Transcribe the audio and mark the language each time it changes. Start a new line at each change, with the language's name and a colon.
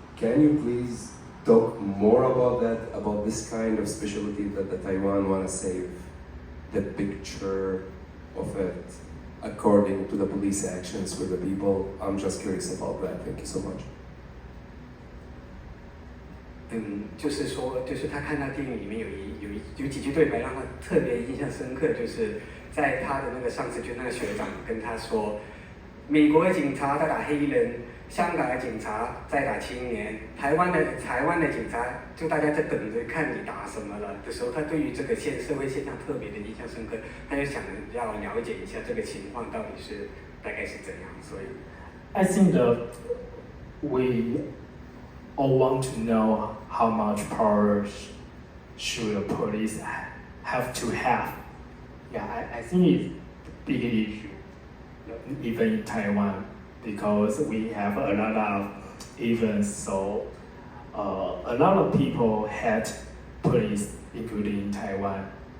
English: Can you please talk more about that, about this kind of specialty that the Taiwan want to save the picture of it according to the police actions with the people? I'm just curious about that. Thank you so much.
Chinese: 就是说，就是他看到电影里面有几句对白让他特别印象深刻，就是在他的那个上司，就那个学长跟他说，美国的警察在打黑人，香港的警察在打青年，台湾的警察就大家在等着看你打什么了的时候，他对于这个社会现象特别的印象深刻，他就想要了解一下这个情况到底是大概是怎样，所以
English: I think that we all want to know how much power should the police have to have. Yeah, I think it's a big issue, even in Taiwan, because we have a lot of events, so a lot of people hate police, including Taiwan.